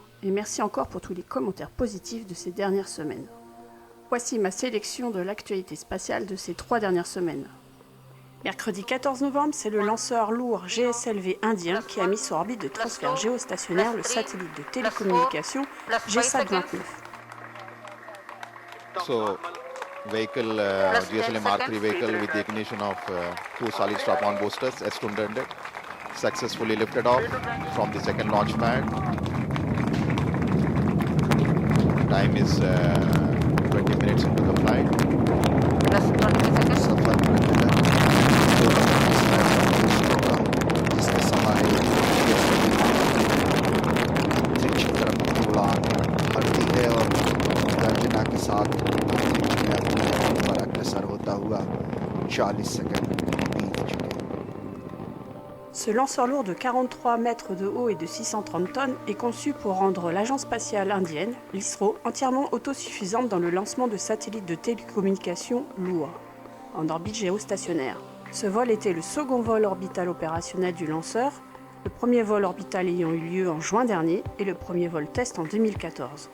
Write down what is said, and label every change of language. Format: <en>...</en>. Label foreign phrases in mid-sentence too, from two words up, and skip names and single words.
<fr>Et merci encore pour tous les commentaires positifs de ces dernières semaines. Voici ma sélection de l'actualité spatiale de ces 3 dernières semaines. Mercredi 14 novembre, c'est le lanceur lourd GSLV indien qui a mis sur orbite de transfert géostationnaire le satellite de télécommunication GSAT-29.</fr> <en>So, vehicle GSLV Mark III vehicle with the ignition of two solid strap-on boosters S200 successfully lifted off from the second launch pad. Time is 20 minutes into the flight.</en> <hi>जिसके सहारे अंतरिक्ष की तरफ उड़ान भरती है और गर्जना के साथ अंतरिक्ष पर अग्रसर होता हुआ 40 सेकंड बीत चुके।</hi> <fr>Ce lanceur lourd de 43 mètres de haut et de 630 tonnes est conçu pour rendre l'agence spatiale indienne, l'ISRO, entièrement autosuffisante dans le lancement de satellites de télécommunications lourds, en orbite géostationnaire. Ce vol était le second vol orbital opérationnel du lanceur, le premier vol orbital ayant eu lieu en juin dernier et le premier vol test en 2014.</fr>